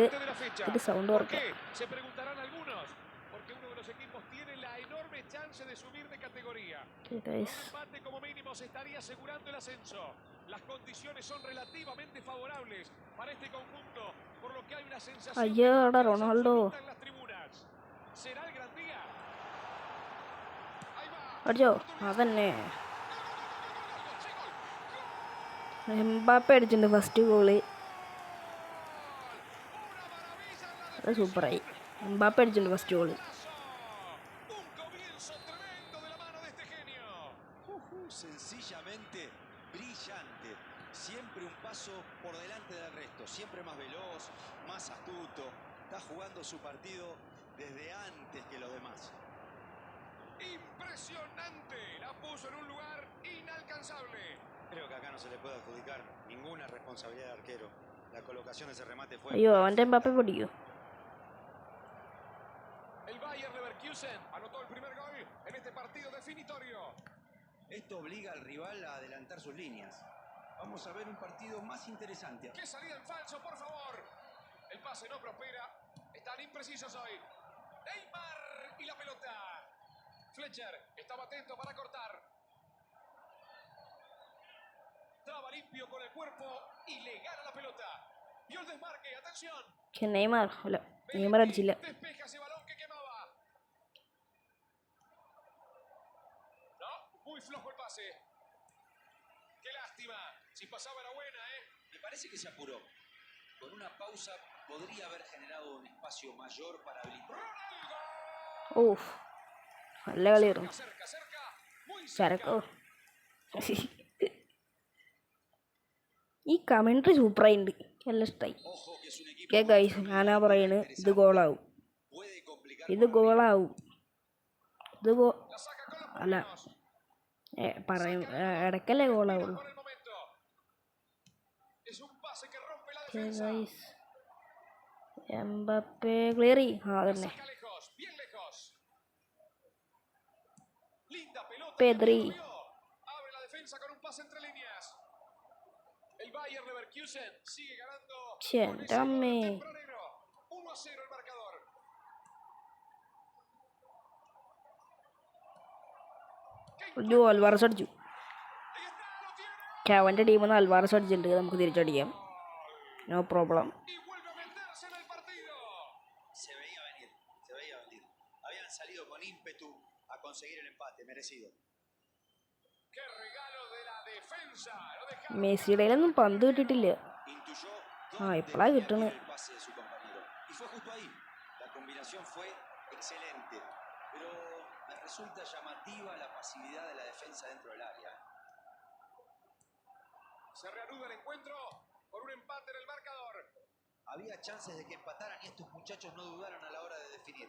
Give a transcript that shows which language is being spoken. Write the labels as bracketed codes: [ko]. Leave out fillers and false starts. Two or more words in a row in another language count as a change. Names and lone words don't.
[ml] ഇത് സൗണ്ട് കുറയ്ക്കാം. അയ്യോ, അവിടെ റൊണാൾഡോ അടിച്ചോ. അതന്നെ, എംബാപ്പെ അടിച്ചിട്ടുണ്ട് [en] first goal. [ml] അത് സൂപ്പറായി. എംബാപ്പെ അടിച്ചിട്ടുണ്ട് [en] first goal. [es] Sencillamente brillante, siempre un paso por delante del resto, siempre más veloz, más astuto, está jugando su partido desde antes que los demás. Impresionante, la puso en un lugar inalcanzable. Creo que acá no se le puede adjudicar ninguna responsabilidad al arquero. La colocación de ese remate fue... [ml] അയ്യോ, അവൻ്റെ എംബാപ്പെ പൊടിയോ. [es] El Bayer Leverkusen anotó el primer gol en este partido definitorio. Esto obliga al rival a adelantar sus líneas. Vamos a ver un partido más interesante. ¡Qué salida en falso, por favor! El pase no prospera. Están imprecisos hoy. Neymar y la pelota. Fletcher estaba atento para cortar. Traba limpio con el cuerpo y le gana la pelota. Vio el desmarque, atención. [ml] പക്ഷെ നെയ്മർ അടിച്ചില്ല. [es] Despeja ese balón que quemaba. No, muy flojo el pase. Qué lástima. Si pasaba era buena, ¿eh? Me parece que se apuró. Con una pausa podría haber generado un espacio mayor para habilitar. [ml] ഓഫ്, നല്ല കളിയായിരുന്നു. ചരക്കോ. ഈ കമൻട്രി സൂപ്പറായിട്ടുണ്ട്, നല്ല ഇഷ്ടമായി. [en] okay guys, [ml] ഞാനാ പറയണ്, ഇത് ഗോളാവും. അല്ല, പറയും ഇടയ്ക്കല്ലേ ഗോളാവുള്ളൂ. എംബാപ്പെ ക്ലിയർ ചെയ്യും. അതന്നെ, പെദ്രി. [es] El Bayer Leverkusen sigue ganando. Dame. 1-0 el marcador. [ml] അയ്യോ, അൽവാറസ് അടിച്ചു. അവൻ്റെ ടീമിൽ നിന്ന് അൽവാറസ് അടിച്ചിട്ടുണ്ട്. നമുക്ക് തിരിച്ചടിക്കാം, [en] no problem. [es] Se veía venir. Habían salido con ímpetu a conseguir el empate merecido. Qué regalo de la defensa. [ml] മെസ്സിയുടെ ഒന്നും പന്ത് കിട്ടിയിട്ടില്ല. ഇപ്പോഴാണ് കിട്ടണത്. [es] Y fue justo ahí. La combinación fue Excelente. Pero me resulta llamativa la pasividad de la defensa dentro del área. Se reanuda el encuentro por un empate en el marcador. Había chances de que empataran y estos muchachos no dudaron a la hora de definir.